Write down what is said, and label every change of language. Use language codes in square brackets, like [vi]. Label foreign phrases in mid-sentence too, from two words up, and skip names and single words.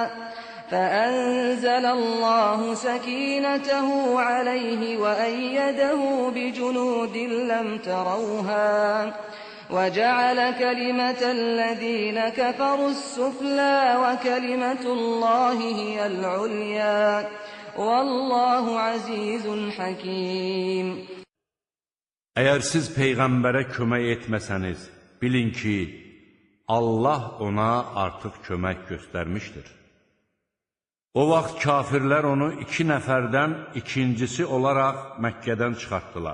[ar] فأنزل الله سكينته عليه وأيده بجنود لم تروها وجعل كلمة الذين كفروا السفلى وكلمة الله هي العليا والله عزيز حكيم. [az] Əgər siz Peyğəmbərə kömək etməsəniz, bilin ki, Allah ona artıq kömək göstərmişdir. O vaxt kafirlər onu 2 nəfərdən ikincisi olaraq Məkkədən çıxartdılar.